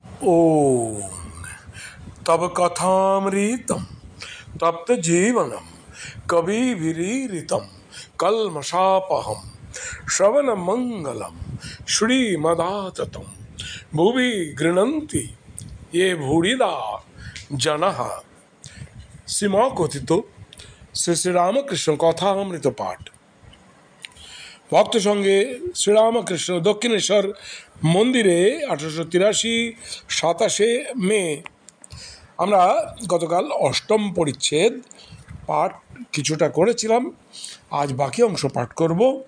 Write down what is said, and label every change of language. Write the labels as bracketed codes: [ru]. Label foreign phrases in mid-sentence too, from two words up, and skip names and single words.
[sa] ओम तब कथामृतम तप्त जीवनम कविभिरीरितम कल्मषापहम श्रवण मंगलम श्रीमदाततम भुवि गृह्णन्ति ये भूरिदा जनः सीमा कथित [bn] শ্রী শ্রীরামকৃষ্ণ কথামৃত পাঠ। ভক্ত সঙ্গে শ্রীরামকৃষ্ণ দক্ষিণেশ্বর মন্দিরে 1883 27 মে। আমরা গতকাল অষ্টম পরিচ্ছেদ পাঠ কিছুটা করেছিলাম, আজ বাকি অংশ পাঠ করব।